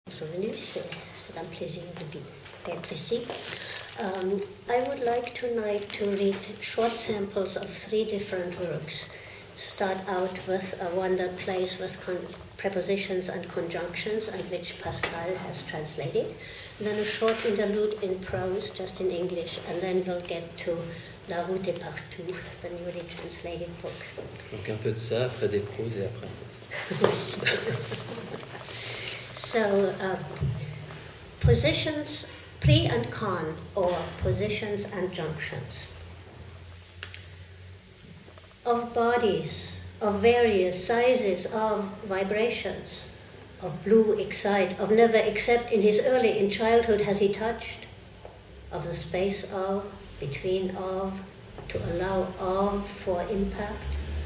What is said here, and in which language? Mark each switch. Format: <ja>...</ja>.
<fr>d'être venu, c'est un plaisir d'être ici.</fr> <en>I would like tonight to read short samples of 3 different works. Start out with one that plays with prepositions and conjunctions, and which Pascal has translated. And then a short interlude in prose, just in English, and then we'll get to La route est partout, the newly translated book.</en> <fr>Donc un peu de ça, après des proses et après un peu de ça.</fr> <en>So, positions, pre and con, or positions and junctions. Of bodies, of various sizes, of vibrations, of blue excite, of never except in his early in childhood has he touched, of the space of, between of, to allow of for impact.</en>